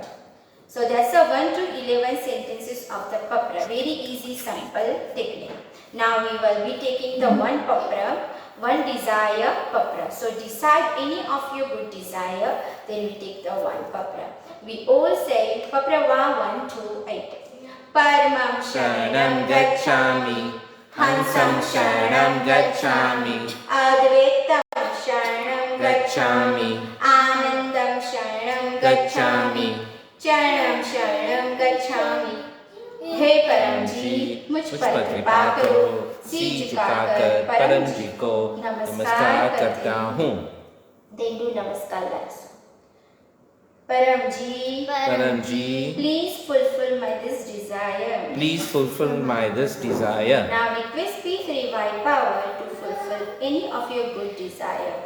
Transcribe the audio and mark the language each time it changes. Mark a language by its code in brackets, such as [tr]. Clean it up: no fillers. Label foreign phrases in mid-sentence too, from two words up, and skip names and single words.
[en] So that's the 1 to 11 sentences of the papra. Very easy, simple technique. Now we will be taking the one papra, one desire papra. So decide any of your good desire, then we take the one papra. We all say papra 1, 2, 8. [sa] परमं शरणं गच्छामि, हंसं शरणं गच्छामि, अद्वैतं शरणं गच्छामि, आनन्दं शरणं गच्छामि, चरणं शरणं गच्छामि. [hi] हे परम जी, मुझ पर कृपा करो, सिर झुकाकर परम जी को नमस्कार करता हूँ. [en] Then do namaskar last. Param ji, please fulfill my this desire. Please fulfill my this desire. Now request P3Y power to fulfill any of your good desire.